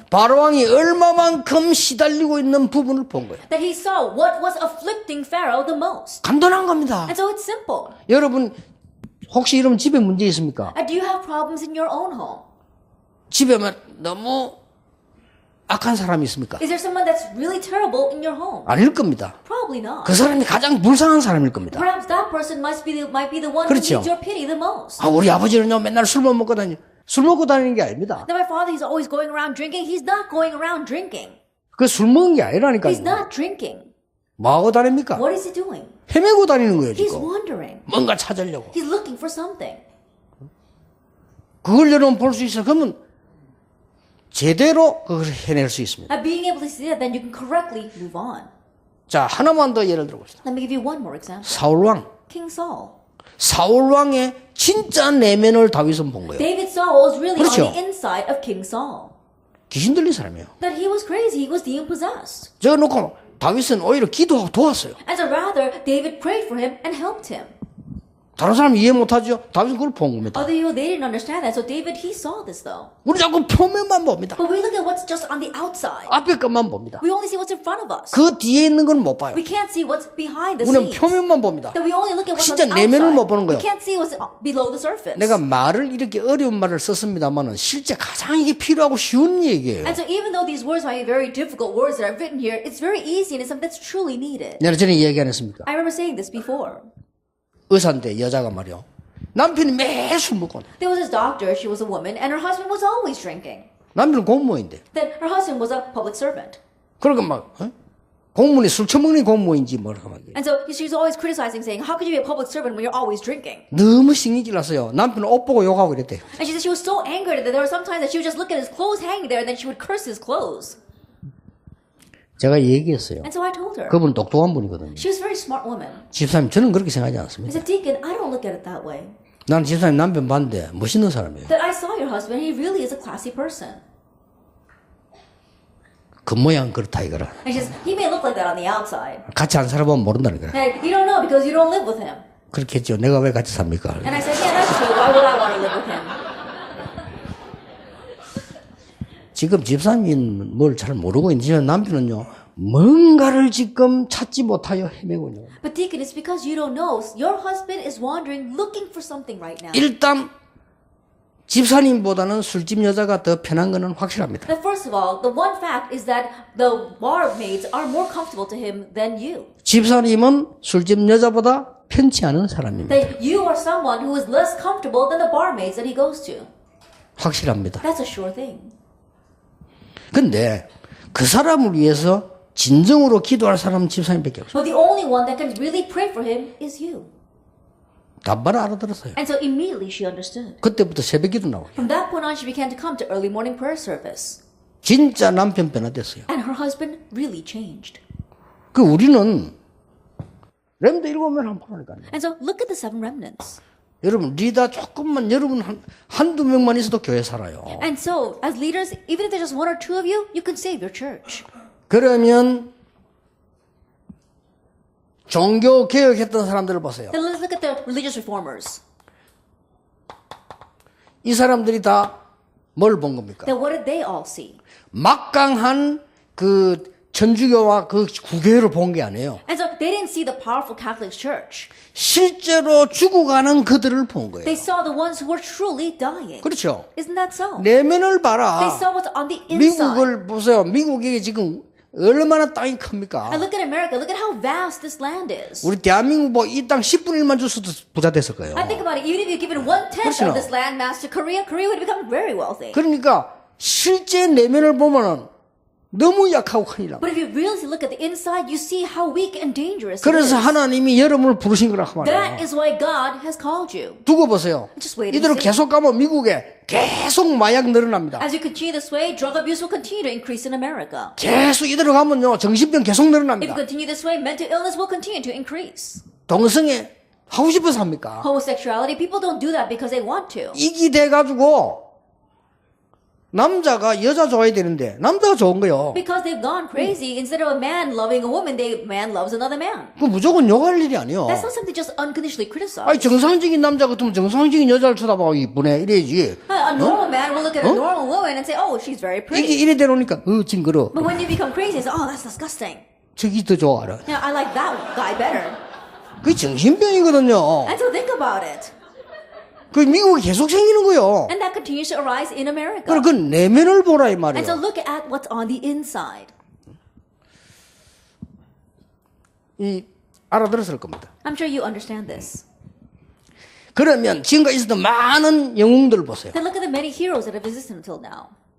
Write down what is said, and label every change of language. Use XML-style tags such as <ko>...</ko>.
<ko>바로왕이 얼마만큼 시달리고 있는 부분을 본 거예요.</ko> <en>that he saw what was afflicting Pharaoh the most.</en> <ko>간단한 겁니다.</ko> <en>And so it's simple.</en> <ko>여러분 혹시 이런 집에 문제 있습니까?</ko> <en>Do you have problems in your own home?</en> <ko>집에 너무 악한 사람이 있습니까?</ko> <en>Is there someone that's really terrible in your home?</en> <ko>아닐 겁니다.</ko> <en>Probably not.</en> <ko>그 사람이 가장 불쌍한 사람일 겁니다.</ko> <en>Perhaps that person might be the one</en> <ko>그렇죠.</ko> <en>who needs your pity the most.</en> <ko>아, 우리 아버지는요 맨날 술만 먹고 다니. 술 먹고 다니는 게 아닙니다.</ko> <en>Now my father, he's always going around drinking. He's not going around drinking.</en> <ko>그 술 먹은 게 아니라니까요.</ko> <en>He's not drinking.</en> <ko>뭐 하고 다닙니까?</ko> <en>What is he doing?</en> <ko>헤매고 다니는 거예요</ko> <en>He's</en> <ko>지금.</ko> <en>wandering.</en> <ko>뭔가 찾으려고.</ko> <en>He's looking for something.</en> <ko>그걸 여러분 볼 수 있어요. 그러면 제대로 그걸 해낼 수 있습니다.</ko> <en>Now being able to see that, then you can correctly move on.</en> <ko>자, 하나만 더 예를 들어봅시다.</ko> <en>Let me give you one more example.</en> <ko>사울왕.</ko> <en>King Saul.</en> <ko>사울왕의 진짜 내면을 다윗은 본 거예요.</ko> <en>David saw what was really</en> <ko>그렇죠.</ko> <en>on the inside of King Saul.</en> <ko>귀신 들린 사람이에요.</ko> <en>That he was crazy. He was demon possessed.</en> <ko>저 놓고 다윗은 오히려 기도하고 도왔어요.</ko> <en>And so rather, David prayed for him and helped him.</en> <ko>다른 사람 이해 못하죠? 다윗은 그걸 본 겁니다.</ko> <en>Other people, they didn't understand that. So David, he saw this though.</en> <ko>우리 자꾸 표면만 봅니다.</ko> <en>But we look at what's just on the outside.</en> <ko>앞에 것만 봅니다.</ko> <en>We only see what's in front of us.</en> <ko>그 뒤에 있는 건 못 봐요.</ko> <en>We can't see what's behind the</en> <ko>우리는</ko> <en>scenes.</en> <ko>표면만 봅니다.</ko> <en>That we only look at what's on</en> <ko>진짜</ko> <en>the</en> <ko>내면을 못</ko> <en>outside.</en> <ko>보는 거예요.</ko> <en>We can't see what's below the surface.</en> <ko>내가 말을 이렇게 어려운 말을 썼습니다만은 실제 가장 이게 필요하고 쉬운 얘기예요.</ko> <en>And so even though these words might be very difficult words that I've written here, it's very easy and it's something that's truly needed.</en> <ko>내가 전에 얘기 안 했습니까?</ko> <en>I remember saying this before.</en> <ko>의사인데 여자가 말이요. 남편이 매일 술 먹고</ko> <en>There was this doctor, she was a woman, and her husband was always drinking.</en> <ko>남편은 공무원인데.</ko> <en>Then her husband was a public servant.</en> <ko>그러니까 막 공무원이 술 처먹는 공무원인지 뭐라고 막.</ko> <en>And so she was always criticizing, saying, how could you be a public servant when you're always drinking?</en> <ko>너무 신경질 났어요. 남편은 옷 보고 욕하고 이랬대요.</ko> <en>And she said she was so angered that there were sometimes that she would just look at his clothes hanging there and then she would curse his clothes.</en> <ko>제가 얘기했어요.</ko> <en>And so I told her.</en> <ko>그분 똑똑한 분이거든요.</ko> <en>She was a very smart woman.</en> <ko>집사님 저는 그렇게 생각하지</ko> <en>I</en> <ko>않습니다.</ko> <en>said, Deacon, I don't look at it that way.</en> <ko>나는 집사님 남편 봤는데 멋있는 사람이에요.</ko> <en>That I saw your husband, he really is a classy person.</en> <ko>그 모양 그렇다 이거라.</ko> <en>And she says, he may look like that on the outside.</en> <ko>같이 안 살아보면 모른다는 거라.</ko> <en>And you don't know because you don't live with him.</en> <ko>그렇게 했죠. 내가 왜 같이 삽니까?</ko> <en>And I said, yeah, that's true. Why would I want to live with him?</en> <ko>지금 집사님은 뭘 잘 모르고 있는지 남편은요. 뭔가를 지금 찾지 못하여 헤매고 있는 거예요.</ko> <en>But Deacon, it's because you don't know. Your husband is wandering, looking for something right now.</en> <ko>일단 집사님보다는 술집 여자가 더 편한 거는 확실합니다.</ko> <en>Now, first of all, the one fact is that the barmaids are more comfortable to him than you.</en> <ko>집사님은 술집 여자보다 편치 않은 사람입니다.</ko> <en>That you are someone who is less comfortable than the barmaids that he goes to.</en> <ko>확실합니다.</ko> <en>That's a sure thing.</en> <ko>근데 그 사람을 위해서 진정으로 기도할 사람은 집사님밖에 없어요.</ko> <en>But the only one that can really pray for him is you.</en> <ko>답바라 알아들었어요.</ko> <en>And so immediately she understood.</en> <ko>그때부터 새벽 기도 나오고</ko> <en>From that point on, she began to come to early morning prayer service.</en> <ko>진짜 남편 변화됐어요.</ko> <en>And her husband really changed.</en> <ko>그 우리는 렘드 7명 한번 보라니까요.</ko> <en>And so look at the 7 remnants.</en> <ko>여러분 리더 조금만 여러분 한두 명만 있어도 교회 살아요.</ko> <en>And so as leaders, even if there's just 1 or 2 of you, you can save your church.</en> <ko>그러면 종교 개혁했던 사람들을 보세요.</ko> <en>Then let's look at the religious reformers.</en> <ko>이 사람들이 다 뭘 본 겁니까?</ko> <en>Then what did they all see?</en> <ko>막강한 그 천주교와 그 구교회를 본 게 아니에요.</ko> <en>And so they didn't see the powerful Catholic Church.</en> <ko>실제로 죽어가는 그들을 본 거예요.</ko> <en>They saw the ones who were truly dying.</en> <ko>그렇죠.</ko> <en>Isn't that so?</en> <ko>내면을</ko> <en>They</en> <ko>봐라.</ko> <en>saw what's on the inside.</en> <ko>미국을 보세요. 미국이 지금 얼마나 땅이 큽니까?</ko> <en>And look at America. Look at how vast this land is.</en> <ko>우리 대한민국 뭐 이 땅 10분의 1만 줬어도 부자 됐을 거예요.</ko> <en>I think about it. Even if you give it 1/10</en> <ko>그렇죠.</ko> <en>of this land mass to Korea, Korea would become very wealthy.</en> <ko>그러니까 실제 내면을 보면은 너무 약하고 큰일 납니다.</ko> <en>But if you really look at the inside, you see how weak and dangerous it</en> <ko>그래서</ko> <en>is.</en> <ko>하나님이 여러분을 부르신 거라 그</ko> <en>That</en> <ko>말이에요.</ko> <en>is why God has called you.</en> <ko>두고 보세요.</ko> <en>Just wait and</en> <ko>이대로</ko> <en>see.</en> <ko>계속 가면 미국에 계속 마약 늘어납니다.</ko> <en>As you continue this way, drug abuse will continue to increase in America.</en> <ko>계속 이대로 가면요 정신병 계속</ko> <en>If</en> <ko>늘어납니다.</ko> <en>you continue this way, mental illness will continue to increase.</en> <ko>동성애 하고 싶어서 합니까?</ko> <en>Homosexuality, people don't do that because they want to.</en> <ko>이기 돼가지고 남자가 여자 좋아해야 되는데 남자가 좋은 거요.</ko> <en>Because they've gone crazy. Instead of a man loving a woman, man loves another man.</en> <ko>그 무조건 욕할 일이 아니요.</ko> <en>That's not something just unconditionally criticized.</en> <ko>아니 정상적인 남자 같으면 정상적인 여자를 쳐다보고 이쁘네 이래야지.</ko> <en>A normal man will look at a normal woman and say, oh, she's very</en> <ko>이게</ko> <en>pretty.</en> <ko>이래 되놓으니까 징그러.</ko> <en>But when you become crazy, it's oh, that's disgusting.</en> <ko>저기 더 좋아라.</ko> <en>I like that guy better.</en> <ko>그게 정신병이거든요.</ko> <en>And so think about it.</en> <ko>그 미국이 계속 생기는 거요.</ko> <en>And that continues to arise in America.</en> <ko>그럼 그 내면을 보라 이</ko> <en>And so</en> <ko>말이에요.</ko> <en>look at what's on the inside.</en> <ko>이 알아들었을 겁니다.</ko> <en>I'm sure you understand this.</en> <ko>그러면 지금까지 있었던 많은 영웅들을 보세요.</ko> <en>Then look at the many heroes that have existed until now.</en>